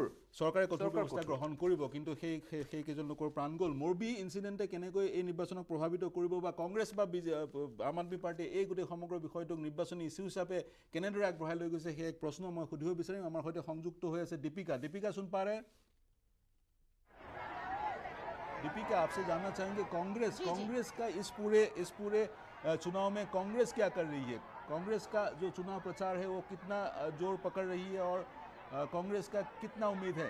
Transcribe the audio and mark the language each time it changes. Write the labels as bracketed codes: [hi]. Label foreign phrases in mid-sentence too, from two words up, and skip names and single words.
[as] ব্যৱস্থা গ্ৰহণ কৰিব, কিন্তু সেই কেইজন লোকৰ প্ৰাণ গ'ল। মোৰবী ইনচিডেণ্টে কেনেকৈ এই নিৰ্বাচনক প্ৰভাৱিত কৰিব বা কংগ্ৰেছ বা আম আদমি পাৰ্টিয়ে এই গোটেই সমগ্ৰ বিষয়টোক নিৰ্বাচনী ইছ্যু হিচাপে কেনেদৰে আগবঢ়াই লৈ গৈছে, সেই এক প্ৰশ্ন মই সুধিব বিচাৰিম। আমাৰ সৈতে সংযুক্ত হৈ আছে দীপিকা [hi] सुन पा रहे हैं? दीपिका, आपसे जानना चाहेंगे कांग्रेस का इस पूरे चुनाव में कांग्रेस क्या कर रही है? कांग्रेस का जो चुनाव प्रचार है वो कितना जोर पकड़ रही है और कांग्रेस का कितना उम्मीद है?